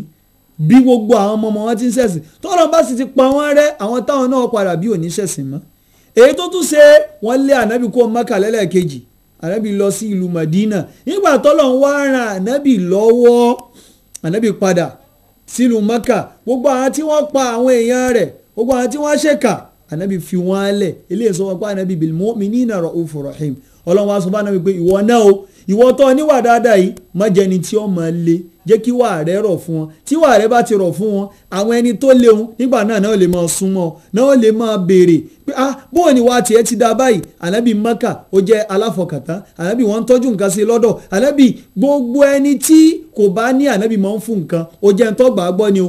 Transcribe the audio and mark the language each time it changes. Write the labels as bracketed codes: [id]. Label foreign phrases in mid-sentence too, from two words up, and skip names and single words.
[yo] bí gbogbo àwọn ọmọ wọn ti ń ṣẹ̀sìn tọ́lọ́ bá sì ti pa wọ́n rẹ́ àwọn táwọn náà padà bí òní ṣẹ̀sìn mọ́ èyí tó tún ṣe wọ́n lé ànábì kó Mákà lẹ́lẹ́kejì ànábì lọ sí ìlú Madina nígbà tọ́lọ́ ń wá ran ànábì lọ́wọ́ ànábì padà sílùú Mákà gbogbo àwọn tí wọ́n pa àwọn èèyàn rẹ̀ gbogbo àwọn tí wọ́n ṣèkà ànábì fi wọ́n lẹ̀ eléyìí sọ wọn pé ànábì [ar] بالمؤمنين رءوف رحيم [yo] ọlọ́run wá sọ bá náà wípé ìwọ náà o ìwọ tó níwà dáadáa yìí má jẹ́ ẹni tí ó máa le jẹ́ kí wà rẹ rọ̀ fún wọn tí wà rẹ bá ti rọ̀ fún wọn àwọn ẹni tó léwu nígbà náà náà lè máa súnmọ́ náà lè máa béèrè pé bóun ni wà tiẹ̀ ti dá báyìí ànábì Mákà ó jẹ́ aláfọkàntán ànábì wọ́n ń tọ́jú nǹkan sí lọ́dọ̀ ànábì gbogbo ẹni tí kò bá ní ànábì máa ń fún nǹkan ó jẹ́ ń tó gbàgbọ́ ni